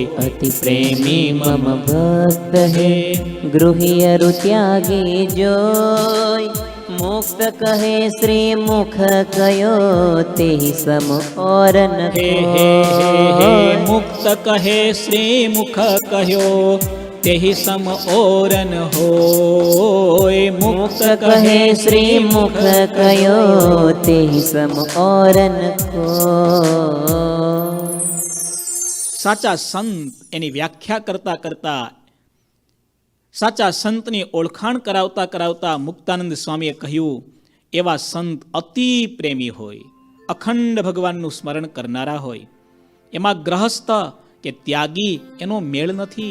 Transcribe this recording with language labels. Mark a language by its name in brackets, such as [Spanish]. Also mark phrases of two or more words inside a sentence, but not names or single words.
[Hindi] अति प्रेमी मम भक्त है, गृहियरु त्यागे जोय, मुक्त कहे श्री मुख कयो, तेहि सम ओरन कोय. मुक्त कहे श्री मुख कह्यो, तेहि सम ओरन होय. मुक्त कहे श्री मुख कयो, तेहि सम ओरन कोय. [Gujarati] સાચા સંત એની વ્યાખ્યા કરતા કરતા, સાચા સંતની ઓળખાણ કરાવતા કરાવતા મુક્તાનંદ સ્વામીએ કહ્યું, એવા સંત અતિ પ્રેમી હોય, અખંડ ભગવાનનું સ્મરણ કરનારા હોય. એમાં ગ્રહસ્થ કે ત્યાગી એનો મેળ નથી.